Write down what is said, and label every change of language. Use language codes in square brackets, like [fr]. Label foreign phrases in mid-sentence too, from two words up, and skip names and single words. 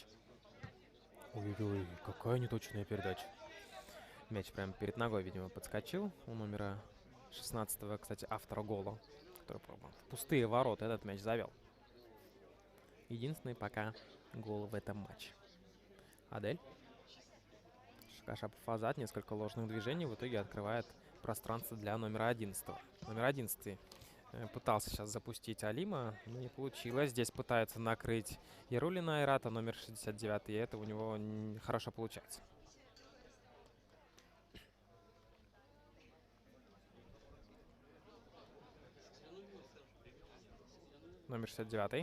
[ru] Ой-ой-ой, какая неточная передача. Мяч прям перед ногой, видимо, подскочил у номера 16-го, кстати, автора гола, который в пустые ворота этот мяч завел. Единственный пока гол в этом матче. Адель. Кашапов Азат, несколько ложных движений, в итоге открывает пространство для номера 11. Номер 11 пытался сейчас запустить Алима, но не получилось. Здесь пытается накрыть Ярулина Айрата, номер 69, и это у него хорошо получается. Номер 69.